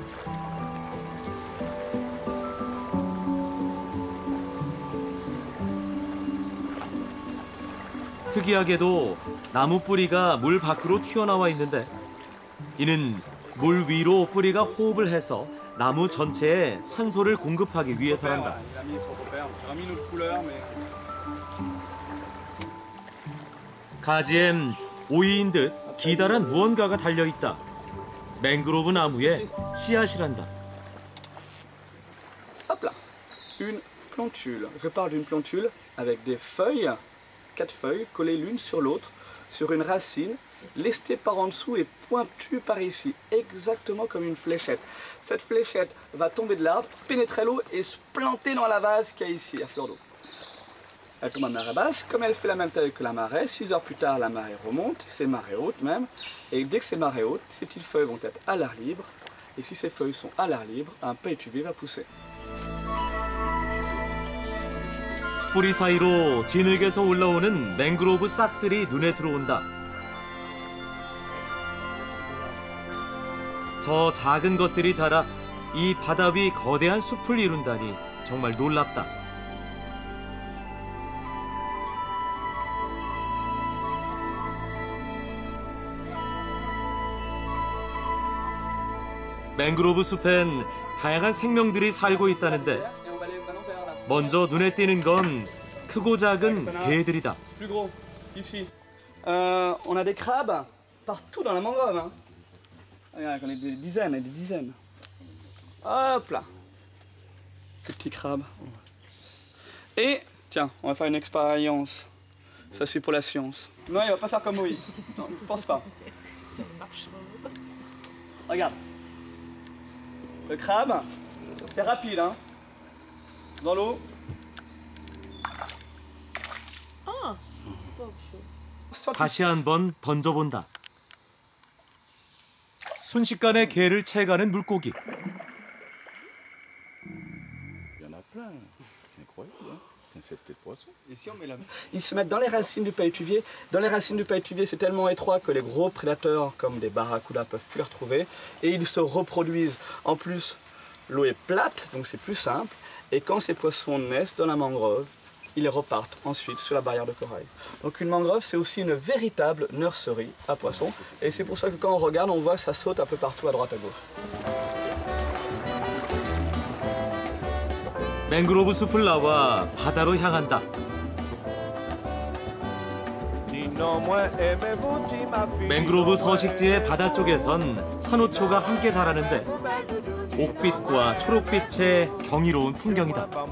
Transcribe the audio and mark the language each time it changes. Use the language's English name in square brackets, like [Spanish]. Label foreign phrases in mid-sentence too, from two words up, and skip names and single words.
[Korean] 특이하게도 나무 뿌리가 물 밖으로 튀어나와 있는데 이는 물 위로 뿌리가 호흡을 해서 나무 전체에 산소를 공급하기 위해서란다. 가지엔 오이인 듯 기다란 무언가가 달려있다. 맹그로브 나무의 씨앗이란다. [French] Hop là, une plantule. Je parle d'une plantule avec des feuilles, 4 feuilles collées l'une sur l'autre, sur une racine, lestée par en dessous et pointue par ici, exactement comme une fléchette. Cette fléchette va tomber de l'arbre, pénétrer l'eau et se planter dans la vase qu'il y a ici, à fleur d'eau. Elle tombe à marée basse, comme elle fait la même taille que la marée, 6 heures plus tard la marée remonte, c'est marée haute même, et dès que c'est marée haute, ces petites feuilles vont être à l'air libre, et si ces feuilles sont à l'air libre, un pétuvier va pousser. [Korean] 뿌리 사이로 진흙에서 올라오는 맹그로브 싹들이 눈에 들어온다. 저 작은 것들이 자라 이 바다 위 거대한 숲을 이룬다니 정말 놀랍다. 맹그로브 숲엔 다양한 생명들이 살고 있다는데 먼저 눈에 띄는 건 크고 작은 개들이다. [French] Plus gros, ici. On a des crabes partout dans la mangrove. Hein. Regarde, j'en ai des dizaines et des dizaines. Hop là. Ces petits crabes. Et, tiens, on va faire une expérience. Ça, c'est pour la science. Non, il va pas faire comme Moïse. Non, je pense pas. Regarde. Le crabe, c'est rapide, hein. Dans l'eau. [Korean] 다시 한번 던져본다. 순식간에 개를 채가는 물고기. [French] Ils se mettent dans les racines du paillettuvier. Dans les racines du paillettuvier, c'est tellement étroit que les gros prédateurs comme des barracudas peuvent plus les retrouver. Et ils se reproduisent. En plus, l'eau est plate, donc c'est plus simple. Et quand ces poissons naissent dans la mangrove, ils repartent ensuite sur la barrière de corail. Donc une mangrove, c'est aussi une véritable nurserie à poissons. Et c'est pour ça que quand on regarde, on voit que ça saute un peu partout à droite à gauche. [Korean] 맹그로브 숲을 나와 바다로 향한다. 맹그로브 서식지의 바다 쪽에선 산호초가 함께 자라는데 옥빛과 초록빛의 경이로운 풍경이다.